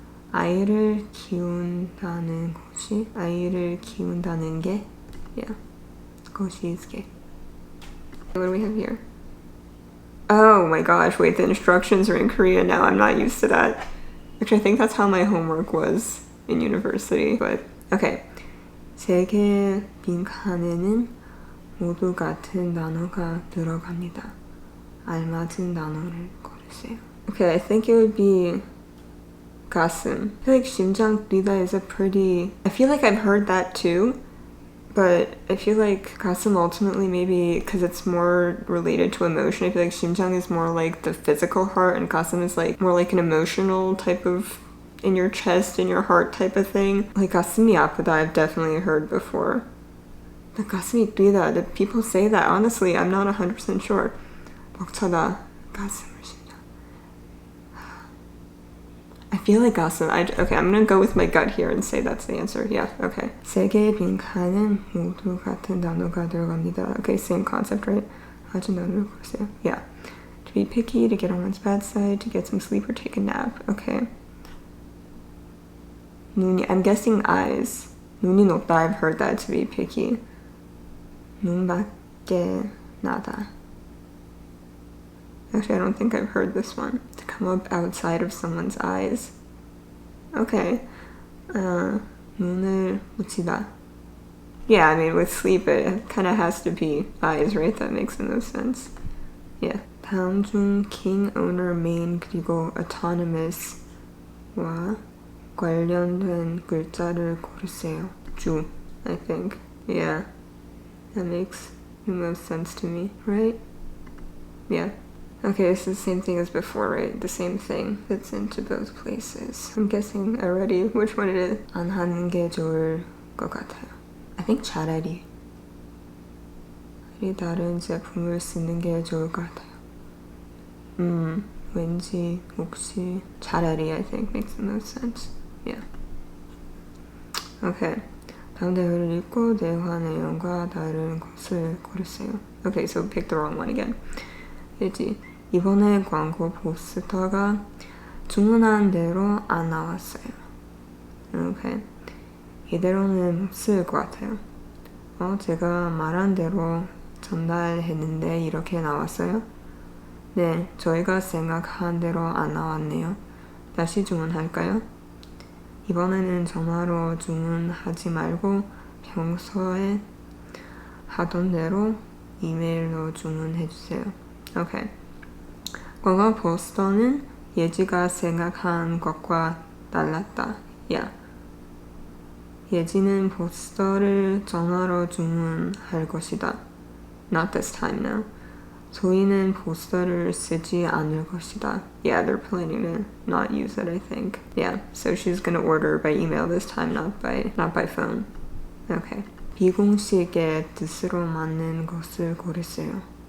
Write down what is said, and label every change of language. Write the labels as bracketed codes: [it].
[ko] 아이를 키운다는 것이, 아이를 키운다는 게, yeah, 것이 is 게. [en] What do we have here? Oh my gosh, wait, the instructions are in Korean now. I'm not used to that. Actually, I think that's how my homework was in university, but okay. [ko] 세 개의 빈칸에는 모두 같은 단어가 들어갑니다. 알맞은 단어를 고르세요. [en] Okay, I think it would be 가슴. I feel like [ko] 심장 뛰다 [en] is a pretty... I feel like I've heard that too, But I feel like 가슴 ultimately maybe because it's more related to emotion. I feel like 심장 is more like the physical heart and 가슴 is like more like an emotional type of in your chest, in your heart type of thing. Like [ko] 가슴이 아프다 [en] I've definitely heard before. But [ko] 가슴이 뛰다, [en] did people say that? Honestly, I'm not 100% sure. [ko] 벅차다, 가슴을 쉰다. [en] I feel like 가슴. Okay, I'm gonna go with my gut here and say that's the answer. Yeah, okay. [ko] 세 개의 빈칸은 모두 같은 단어가 들어갑니다. [en] Okay, same concept, right? [ko] 아주 단어를 고르세요. Yeah. [en] To be picky, to get on one's bad side, to get some sleep or take a nap. Okay. 눈이, I'm guessing eyes. [ko] 눈이 높다, [en] I've heard that, to be picky. [ko] 눈 밖에 나다. [en] Actually, I don't think I've heard this one. To come up outside of someone's eyes. [ko] Okay. 눈을 붙이다. [en] Yeah, I mean, with sleep, it kind of has to be eyes, right? That makes the most sense. Yeah. [ko] 다음 중 king, owner, main, 그리고 autonomous와 관련된 글자를 고르세요. [en] 주, I think. Yeah. That makes the most sense to me, right? Yeah. Okay, it's the same thing as before, right? The same thing fits into both places. I'm guessing already which one it is. [ko] 안 하는 게 좋을 것 같아요. [en] I think [ko] 차라리 다른 제품을 쓰는 게 좋을 것 같아요. 왠지 혹시 차라리 [en] I think makes the most sense. Yeah. Okay. [ko] 다음 대화를 읽고 대화 내용과 다른 것을 고르세요. [en] Okay, so pick the wrong one again. [ko] 그치? 이번에 광고 포스터가 주문한 대로 안 나왔어요. [en] Okay. [ko] 이대로는 못 쓸 것 같아요. 제가 말한 대로 전달했는데 이렇게 나왔어요? 네, 저희가 생각한 대로 안 나왔네요. 다시 주문할까요? 이번에는 전화로 주문하지 말고 평소에 하던 대로 이메일로 주문해주세요. [en] Okay. [ko] 광고 포스터는 예지가 생각한 것과 달랐다. [en] Yeah. [ko] 예지는 포스터를 전화로 주문할 것이다. [en] Not this time now. [ko] 저희는 포스터를 쓰지 않을 것이다. [en] Yeah, they're planning to not use it, I think. Yeah, so she's gonna order by email this time, not by phone. Okay. [ko] 비공식의 뜻으로 맞는 것을 고르세요.